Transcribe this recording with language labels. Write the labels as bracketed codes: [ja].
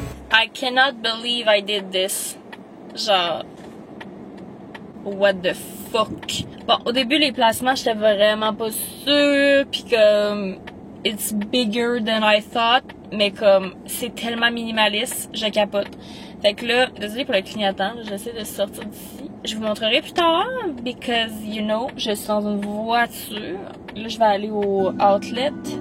[en] I cannot believe I did this. [fr] Genre, [en] what the fuck. [fr] Bon, au début, les placements, j'étais vraiment pas sûre. Pis comme, [en] it's bigger than I thought. [fr] Mais comme, c'est tellement minimaliste, je capote. Fait que là, désolé pour le clignotant, j'essaie de sortir d'ici. Je vous montrerai plus tard, [en] because, you know, [fr] je suis dans une voiture. Là, je vais aller au outlet.